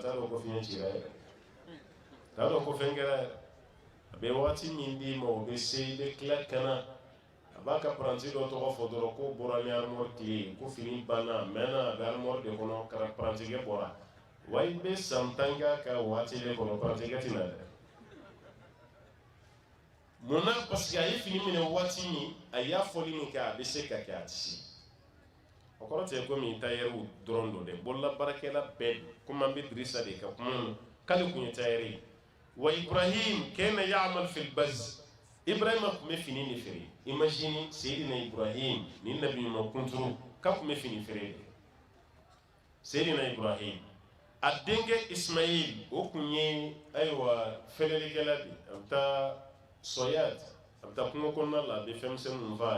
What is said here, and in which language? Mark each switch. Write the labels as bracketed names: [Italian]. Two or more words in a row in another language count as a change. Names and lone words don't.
[Bambara] t'a dɔn ko fiɲɛ cira yɛrɛ t'a dɔn ko fɛn kɛra yɛrɛ a bɛ waati min d'i ma o bɛ se i bɛ tila ka na a b'a ka paranti dɔ tɔgɔ fɔ dɔrɔn ko bɔra ni armoire tile ye ko fini banna a mɛnna a bɛ armoire de kɔnɔ parantikɛ bɔra wa i bɛ san 10 kɛ a ka waati de kɔnɔ parantikɛ tɛna dɛ munna [French] parce que [Bambara] a ye fini minɛ waati min a y'a fɔli min kɛ a bɛ se ka kɛ a tɛ se o kɔrɔ tɛ komi tailleur dɔrɔn don dɛ bololabaarakɛla bɛɛ komi an bɛ Dirisa de ka kuma na k'ale kun ye tailleur ye wa Ibrahim [Arabic] كان يعمل في البز [Bambara] Ibrahima kun bɛ fini de feere imagine Seydina Ibrahim ni nabi ɲuman kunturu ka kun bɛ fini feere de Seydina Ibrahim a denkɛ Ismaïl o kun ye ayiwa fɛlɛlikɛla de a bɛ taa soyat a bɛ taa kungo kɔnɔna la a bɛ fɛnmisɛn minnu faa a